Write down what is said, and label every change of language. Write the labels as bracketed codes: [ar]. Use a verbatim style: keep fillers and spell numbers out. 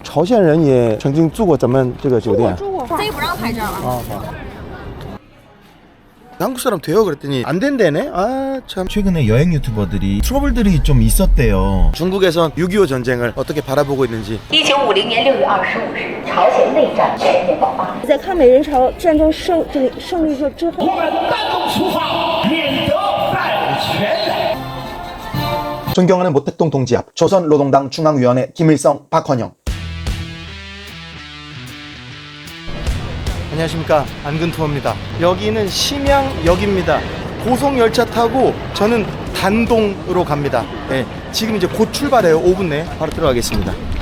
[zh] 朝鲜人也曾经住过咱们这个酒店。住过，这不让拍照了。 [ko] 아 봐. 한국 사람 돼요 그랬더니 안 된대네. 아 참. 최근에 여행 유튜버들이 트러블들이 좀 있었대요. 중국에선 육이오 전쟁을 어떻게 바라보고 있는지. [zh] 一九五零年六月二十五日， 朝鲜内战全面爆发。在抗美援朝战争胜这个胜利之之后，我们单独出发，免得败全来。 [ko] 존경하는 모택동 동지압, 조선노동당 중앙위원회 김일성, 박헌영. 안녕하십니까, 안근투어입니다. 여기는 심양역입니다. 고속열차 타고 저는 단동으로 갑니다. 예, 지금 이제 곧 출발해요. 오 분 내에 바로 들어가겠습니다.